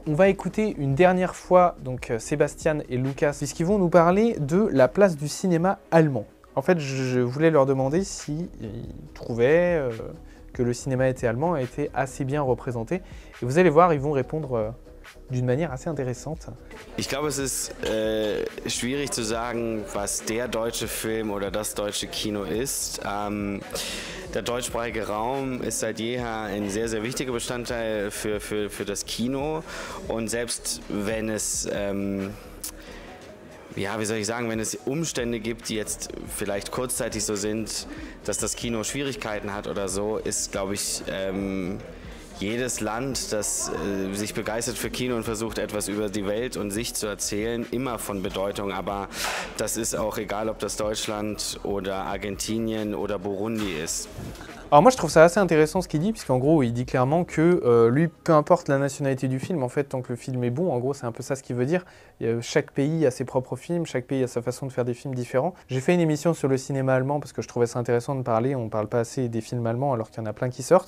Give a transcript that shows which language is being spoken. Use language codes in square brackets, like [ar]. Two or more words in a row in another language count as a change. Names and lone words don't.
[fr] On va écouter une dernière fois donc Sébastien et Lucas, puisqu'ils vont nous parler de la place du cinéma allemand. En fait, je voulais leur demander s'ils trouvaient que le cinéma était allemand et était assez bien représenté. Et vous allez voir, ils vont répondre d'une manière assez intéressante. [de] Ich glaube, es ist schwierig zu sagen, was der deutsche Film oder das deutsche Kino ist. Der deutschsprachige Raum ist seit jeher ein sehr, sehr wichtiger Bestandteil für das Kino. Und selbst wenn es, ja, wie soll ich sagen, wenn es Umstände gibt, die jetzt vielleicht kurzzeitig so sind, dass das Kino Schwierigkeiten hat oder so, ist, glaube ich, jedes Land, das sich begeistert für Kino und versucht, etwas über die Welt und sich zu erzählen, immer von Bedeutung. Aber das ist auch egal, ob das Deutschland oder Argentinien oder Burundi ist. [fr] Alors moi je trouve ça assez intéressant ce qu'il dit, puisqu'en gros il dit clairement que lui, peu importe la nationalité du film, en fait tant que le film est bon, en gros c'est un peu ça ce qu'il veut dire. Chaque pays a ses propres films, chaque pays a sa façon de faire des films différents. J'ai fait une émission sur le cinéma allemand parce que je trouvais ça intéressant de parler, on ne parle pas assez des films allemands alors qu'il y en a plein qui sortent.